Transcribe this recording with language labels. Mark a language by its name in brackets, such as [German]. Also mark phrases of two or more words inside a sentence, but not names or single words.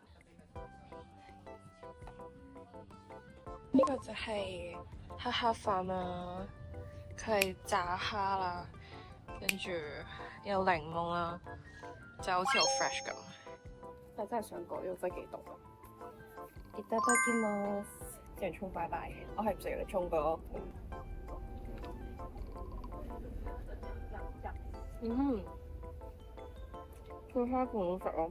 [Cantonese] 呢個就係蝦飯啦，佢係炸蝦啦，跟住有檸檬啦，就好似好 fresh 咁。但真係想講，呢個真係幾凍。 [Japanese] いただきます。 [Cantonese] 啲人沖拜拜，我係唔食人哋沖個。個蝦飯好食咯。